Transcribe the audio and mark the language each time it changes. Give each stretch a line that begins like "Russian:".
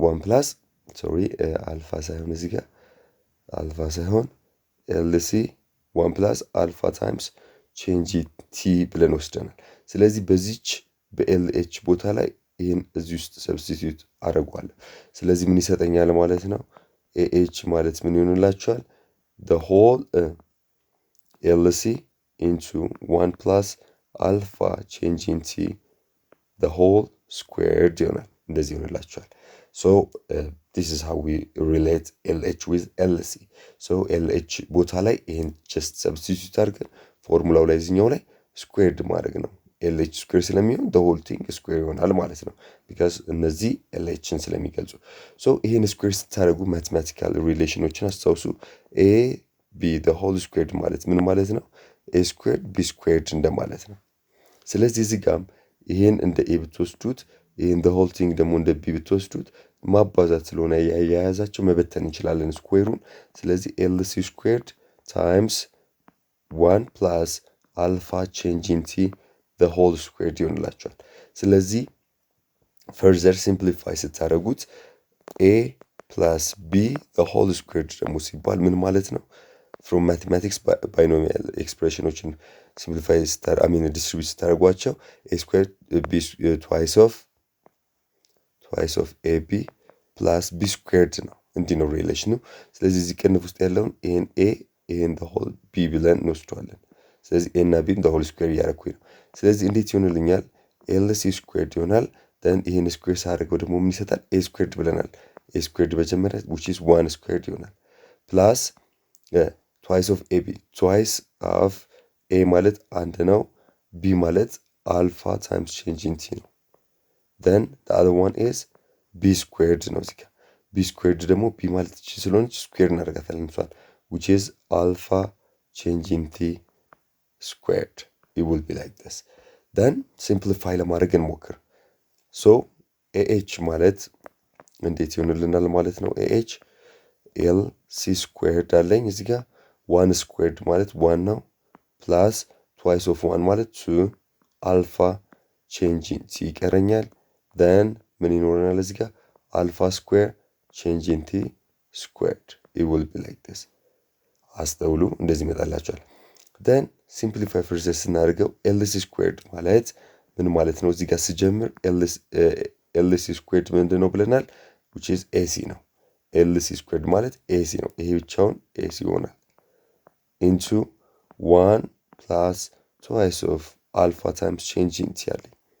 Amharic: 1 ፕላስ አልፋ ሳይሆን እዚህ ጋር አልፋ ሳይሆን ኤልሲ 1 ፕላስ አልፋ ታይምስ ቼንጅ ቲ ብለን ወስደናል። ስለዚህ በዚች በኤልኤች ቦታ ላይ ይህን እዚህ ውስጥ ሰብስቲትዩት አደርጓለሁ። ስለዚህ ምን ይሰጠኛል ማለት ነው? ኤኤች ማለት ምን ይሆንላችኋል?
English: the whole ኤልሲ into 1 plus alpha change in t the whole squared
Amharic: ይሆናል። እንደዚህ ይሆንላችኋል።
English: so this is how we relate LH with LC.
Amharic: so LH ቦታ ላይ ይሄን just substitute አድርገን ፎርሙላው ላይ እዚህኛው ላይ ስኩዌርድ ማድረግ ነው። LH ስኩዌር ስለሚሆን the whole thing ስኩዌር ይሆናል ማለት ነው፣ because እነዚህ LHን ስለሚገልጹ። so ይሄን ስኩዌር ስታደርጉ ማቴማቲካል ሪሌሽኖችን አስታውሱ። a b the whole squared ማለት ምን ማለት ነው? a squared b squared እንደማለት ነው። ስለዚህ እዚህ ጋርም ይሄን እንደ a ብትወስዱት ይሄን the whole thing ደግሞ እንደ b ብትወስዱት ማባዛት ስለሆነ ያያያዛቸው መበተን እንችላለን ስኩዌሩን። ስለዚህ LC squared times 1 plus alpha change in t the whole squared ይሆንላችኋል። ስለዚህ further simplify ስታደርጉት a plus b the whole squared ደግሞ ሲባል ምን ማለት ነው? from mathematics binomial expressionዎችን simplify distribute ስታደርጓቸው a squared b twice of ab plus b squared ነው። እንዲህ ነው ሪሌሽኑ። ስለዚህ እዚህ ቅንፍ ውስጥ ያለውን ይሄን a ይሄን the whole b ብለን እንወስደዋለን። ስለዚህ a እና b the whole square እያደረኩኝ ነው። ስለዚህ እንዴት ይሆንልኛል? LC squared ይሆናል። then ይሄን ስኩዌር ሳደርገው ደግሞ ምን ይሰጣል?
English: a squared
Amharic: ብለናል።
English: a squared መጀመሪያ which is 1 squared ይሆናል plus twice of ab twice of a ማለት አንድ ነው፣ b ማለት alpha times change in t ነው። then the other one is b squared ነው። እዚህ ጋር b squared ደግሞ b ማለት እቺ ስለሆነች ስኩዌር እናደርጋታለን እሷን which is alpha change in t squared. it will be like this.
Amharic: then simplify ለማድረግ እንሞክር። so ah ማለት እንዴት ይሆንልናል ማለት ነው?
English: ah LC squared አለኝ እዚህ ጋር 1 squared ማለት 1 ነው plus twice of 1 ማለት 2 alpha change in t ይቀረኛል። then ምን ይኖረናል እዚህ ጋር? alpha square change in t squared. it will be like this.
Amharic: አስተውሉ፣ እንደዚህ ይመጣላችኋል።
English: then simplify further
Amharic: ስናደርገው LC squared ማለት ምን ማለት ነው? እዚህ ጋር ስጀምር ኤልሲ ስኩዌርድ ምንድን ነው ብለናል?
English: which is
Amharic: ኤሲ ነው። ኤልሲ ስኩዌርድ ማለት ኤሲ ነው። ይሄ ብቻውን ኤሲ ይሆናል ኢንቱ 1 ፕላስ ትዋይስ ኦፍ አልፋ ታይምስ ቼንጅ ኢን ቲ ያለኝ።